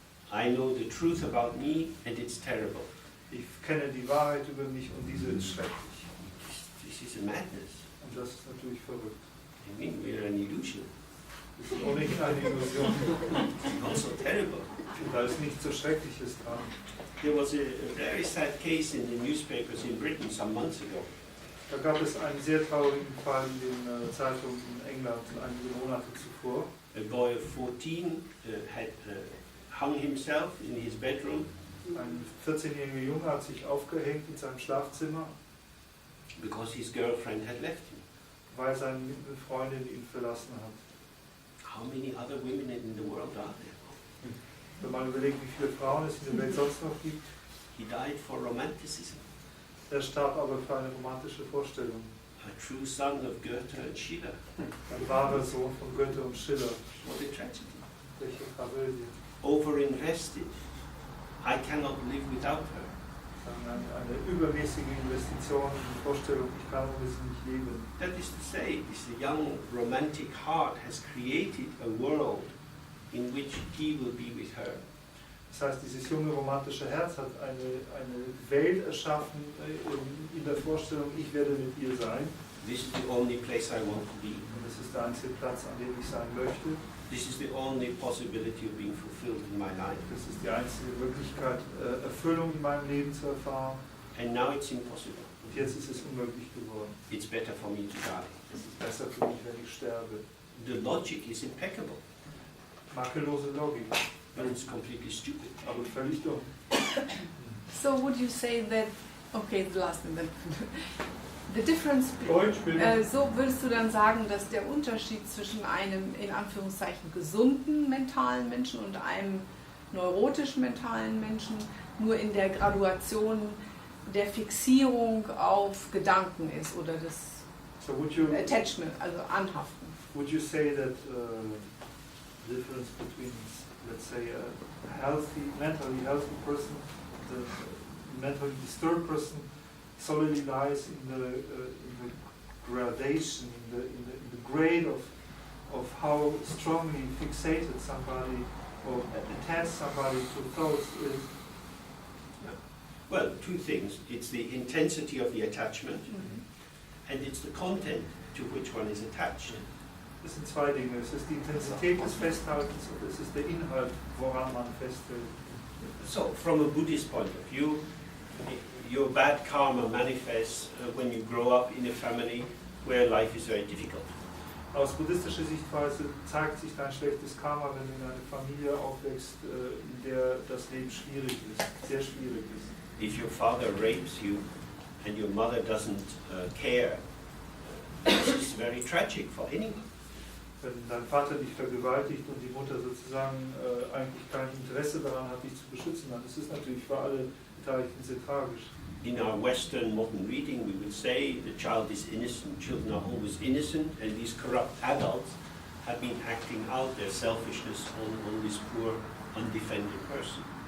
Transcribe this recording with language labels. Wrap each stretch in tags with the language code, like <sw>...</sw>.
<en>I know the truth about me and it's terrible.</en> <de>Ich kenne die Wahrheit über mich und diese ist schrecklich.</de> <en>This is a madness.</en> <de>Und das ist natürlich verrückt.</de> <en>I mean, we're an illusion.</en> <de>Das ist ohnehin eine Illusion.</de> <en>Also terrible.</en> <de>Da ist nichts so Schreckliches dran.</de> <en>There was a very sad case in the newspapers in Britain some months ago.</en> <de>Da gab es einen sehr traurigen Fall in den Zeitungen in England einige Monate zuvor.</de> <en>A boy of 14 had hung himself in his bedroom.</en> <de>Ein 14-jähriger Junge hat sich aufgehängt in seinem Schlafzimmer,</de> <en>Because his girlfriend had left him.</en> <de>weil seine Freundin ihn verlassen hat.</de> <en>How many other women in the world are there?</en> <de>Wenn man überlegt, wie viele Frauen es in der Welt sonst noch gibt,</de> <en>He died for romanticism.</en> <de>er starb aber für eine romantische Vorstellung.</de> <en>A true son of Goethe and Schiller.</en> <de>Ein wahrer Sohn von Goethe und Schiller.</de> <en>What a tragedy.</en> <de>Welche Tragödie.</de> <en>Overinvested. I cannot live without her.</en> <de>Eine übermäßige Investition in die Vorstellung, ich kann ohne sie nicht leben.</de> <en>That is to say, this young romantic heart has created a world in which he will be with her.</en> <de>Das heißt, dieses junge romantische Herz hat eine Welt erschaffen in der Vorstellung, ich werde mit ihr sein.</de> <en>This is the only place I want to be.</en> <de>Und das ist der einzige Platz, an dem ich sein möchte.</de> <en>This is the only possibility of being fulfilled in my life.</en> <de>Das ist die einzige Möglichkeit, Erfüllung in meinem Leben zu erfahren.</de> <en>And now it's impossible.</en> <de>Und jetzt ist es unmöglich geworden.</de> <en>It's better for me to die.</en> <de>Es ist besser für mich, wenn ich sterbe.</de> <en>The logic is impeccable,</en> <de>Makellose Logik,</de> <en>but it's completely stupid.</en> <de>aber völlig dumm.</de> <en>So would you say that, okay, the last and then, the difference,</en> <de>Deutsch, bitte. so würdest du dann sagen, dass der Unterschied zwischen einem in Anführungszeichen gesunden mentalen Menschen und einem neurotischen mentalen Menschen nur in der Graduation der Fixierung auf Gedanken ist oder des</de> <en>So would you</en> <de>Attachment, also Anhaften?</de> <en>would you say that the difference between, let's say, a mentally healthy person, the mentally disturbed person, solely lies in the gradation, in the grade of how strongly fixated somebody or attached somebody to thoughts is? Well, two things. It's the intensity of the attachment, and it's the content to which one is attached.</en> <de>Das sind zwei Dinge. Es ist die Intensität des Festhaltens und es ist der Inhalt, woran man festhält.</de> <en>So, from a Buddhist point of view, your bad karma manifests when you grow up in a family where life is very difficult.</en> <de>Aus buddhistischer Sichtweise zeigt sich dein schlechtes Karma, wenn du in einer Familie aufwächst, in der das Leben schwierig ist, sehr schwierig ist.</de> <en>If your father rapes you and your mother doesn't care, this is very tragic for anyone.</en> <de>Wenn dein Vater dich vergewaltigt und die Mutter sozusagen eigentlich kein Interesse daran hat, dich zu beschützen, dann ist es natürlich für alle Beteiligten sehr tragisch.</de> <en>In our Western modern reading, we would say the child is innocent, children are always innocent, and these corrupt adults have been acting out their selfishness on this poor, undefended person.</en>